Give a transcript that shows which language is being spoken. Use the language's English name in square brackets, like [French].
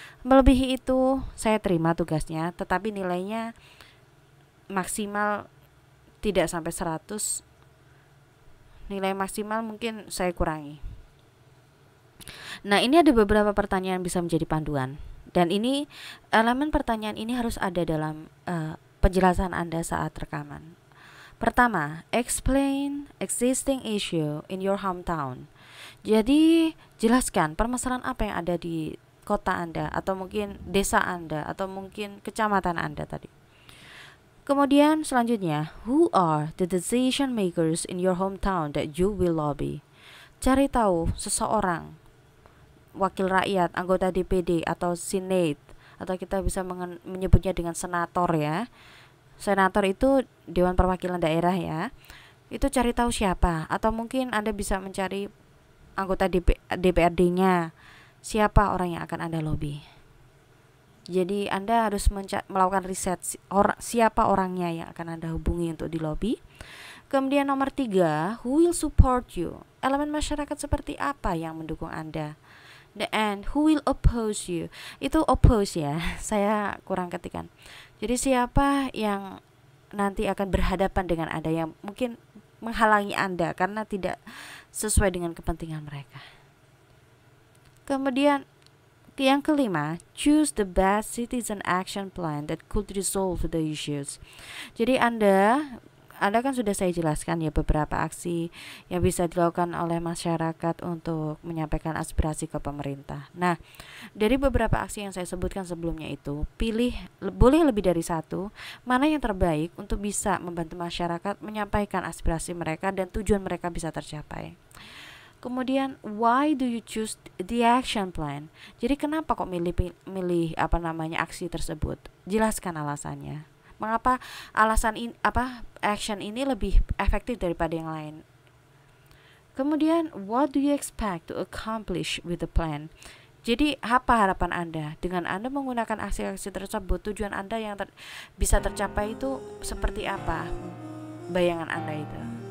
[Indonesian] Melebihi itu saya terima tugasnya, tetapi nilainya maksimal tidak sampai 100. Nilai maksimal mungkin saya kurangi. Nah, ini ada beberapa pertanyaan bisa menjadi panduan. Dan ini elemen pertanyaan ini harus ada dalam penjelasan Anda saat rekaman. Pertama, [English] explain existing issue in your hometown. [Indonesian] Jadi, jelaskan permasalahan apa yang ada di kota Anda, atau mungkin desa Anda, atau mungkin kecamatan Anda tadi. Kemudian selanjutnya, [English] who are the decision makers in your hometown that you will lobby? [Indonesian] Cari tahu seseorang, wakil rakyat, anggota DPD atau Senate, atau kita bisa menyebutnya dengan senator ya. Senator itu Dewan Perwakilan Daerah ya. Itu cari tahu siapa, atau mungkin Anda bisa mencari anggota DPRD-nya, siapa orang yang akan Anda lobby. Jadi Anda harus melakukan riset siapa orangnya yang akan Anda hubungi untuk di lobby. Kemudian nomor 3, [English] who will support you? [Indonesian] Elemen masyarakat seperti apa yang mendukung Anda? [English] And who will oppose you? [Indonesian] Itu oppose ya, saya kurang ketikan. Jadi siapa yang nanti akan berhadapan dengan Anda, yang mungkin menghalangi Anda karena tidak sesuai dengan kepentingan mereka. Kemudian yang kelima, [English] choose the best citizen action plan that could resolve the issues. [Indonesian] Jadi Anda kan sudah saya jelaskan ya beberapa aksi yang bisa dilakukan oleh masyarakat untuk menyampaikan aspirasi ke pemerintah. Nah, dari beberapa aksi yang saya sebutkan sebelumnya itu, boleh lebih dari 1, mana yang terbaik untuk bisa membantu masyarakat menyampaikan aspirasi mereka dan tujuan mereka bisa tercapai. Kemudian, [English] why do you choose the action plan? [Indonesian] Jadi kenapa kok milih aksi tersebut? Jelaskan alasannya. Mengapa action ini lebih efektif daripada yang lain? Kemudian, [English] what do you expect to accomplish with the plan? [Indonesian] Jadi apa harapan Anda dengan Anda menggunakan aksi-aksi tersebut? Tujuan Anda yang bisa tercapai itu seperti apa? Bayangan Anda itu.